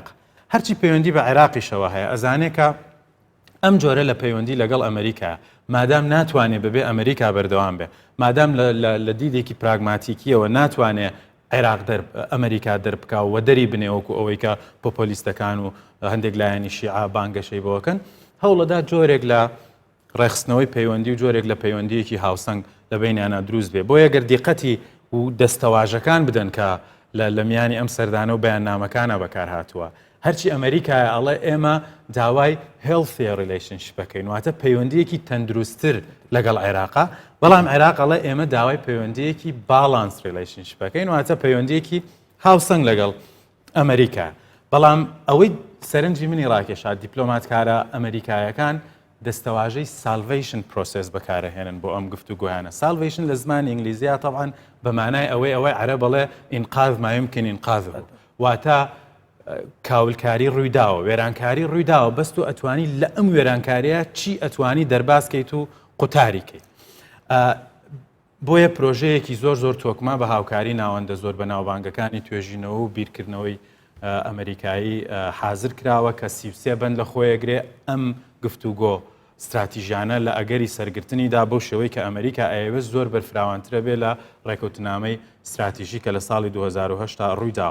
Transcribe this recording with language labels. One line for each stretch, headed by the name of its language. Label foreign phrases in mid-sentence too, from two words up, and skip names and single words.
Central Kurdish: هەرچی پەیوەندی بە عێراقیشەوە هەیە ئەزانێ کە ئەم جۆرە لە پەیوەندی لەگەڵ ئەمریکا مادام ناتوانێت ببێ ئەمریکا بەردەوام بێ، مادام لە دیدێکی پراگماتیکیەوە ناتوانێت عێراق ئەمریکا دەربکا و دەری بنێوەکو ئەوەی کە پۆپۆلیستەکان و هەندێک لایەنی شیعە بانگەشەی بۆکەن هەوڵەدا جۆرێک لە ڕێخستنەوەی پەیوەندی و جۆرێک لە پەیوەندیەکی هاوسەنگ لە بینیانە دروست بێ. بۆیە گەر دیقەتی و دەستەواژەکان بدەن کە لە میانی ئەم سەردانە و بەیاننامەکانە بەکار هاتووە. هەرچی ئەمریکایە ئەڵێ ئێمە داوای
English: healthier relationship
Central Kurdish: ەکەین واتە پەیوەندیەکی تەندروستتر لەگەڵ عێراقا، بەڵام عێراق ئەڵێ ئێمە داوای پەیوەندیەکی
English: balance relationship
Central Kurdish: ەکەین واتە پەیوەندیەکی هاوسەنگ لەگەڵ ئەمریکا. بەڵام ئەوەی سەرنجی منی ڕاکێشا دیپلۆماتکارە ئەمریکایەکان دەستەواژەی
English: salvation process
Central Kurdish: بەکارەهێنن بۆ ئەم گفتوگۆیانە. salvation لە زمانی ئینگلیزیە طبعاً بەمانای ئەوەی عەرەب بەڵێ
Arabic: ئینقاذ ما يمكن ئینقاذه
Central Kurdish: واتە کاولکاری ڕوویداوە، وێرانکاری ڕوویداوە، بەست و ئەتوانی لە ئەم وێرانکاریە چی ئەتوانی دەرباسکەیت و قوتاریکەیت. بۆیە پرۆژەیەکی زۆر تۆکما بە هاوکاری ناوەندە زۆر بە ناوبانگەکانی توێژینەوە و بیرکردنەوەی ئەمریکایی حازر کراوە کە 33 بەند لە خۆیەگرێ ئەم گفتوگۆ استراتیژیانە لە ئەگەری سەرگرتنیدا بۆ شێوەی کە ئەمریکا ئەوێ زۆر بەرفراوانترە بێ لە ڕێکەوتنامەی استراتیژی کە لە ساڵی 2010 ڕوویداوە.